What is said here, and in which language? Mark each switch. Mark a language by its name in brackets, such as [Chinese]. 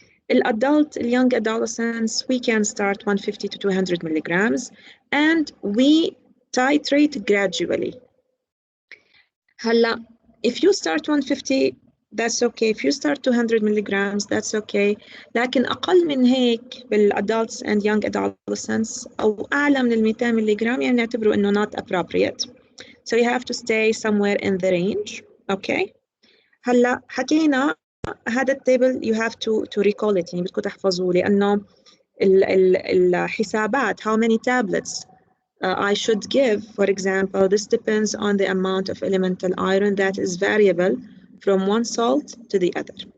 [English] Adult, young adolescents, we can start 150 to 200 milligrams, and we titrate gradually. هلا, if you start 150, that's okay. If you start 200 milligrams, that's okay. [Arabic] لكن أقل من هيك بالadults [English] and young adolescents [Arabic] أو أعلى من 200 ملغرام يعني نعتبره إنه [English] not appropriate. So you have to stay somewhere in the range. Okay. [Arabic] هلا حكينا هذا التيبل [English] you have to recall it [Arabic] يعني بدكم تحفظوه لأنه الحسابات [English] how many tablets I should give, for example, this depends on the amount of elemental iron that is variable from one salt to the other.